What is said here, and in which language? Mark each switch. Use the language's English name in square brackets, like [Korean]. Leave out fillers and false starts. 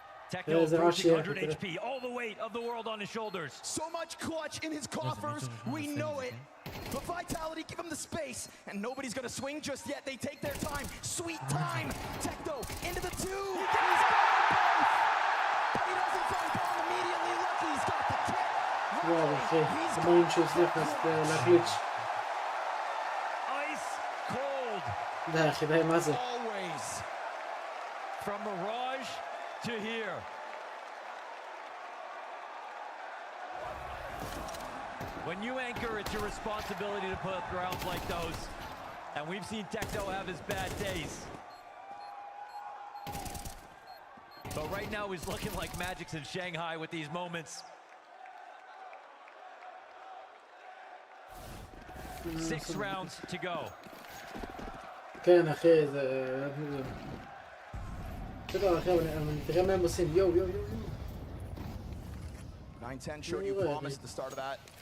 [English] Techno approaching 100 HP, all the weight of the world on his shoulders. So much clutch in his coffers, we know it. But Vitality give him the space, and nobody's gonna swing just yet. They take their time, sweet time. Techno into the 2. He's got both. But he doesn't find bomb immediately. Lucky he's got the kill. [Hebrew] וואו, אחי, אמורים שהצליח להחליט. [English] Ice cold. [Hebrew] די, אחי, די, מה זה? [English] Always. From Mirage to here. When you anchor, it's your responsibility to put up rounds like those. And we've seen Techno have his bad days. But right now he's looking like Magic's in Shanghai with these moments. 6 rounds to go. [Hebrew] כן, אחי, זה... בסדר, אחי, אבל תראה מה הם עושים. יו. [English] 9-10 showed you promise at the start of that.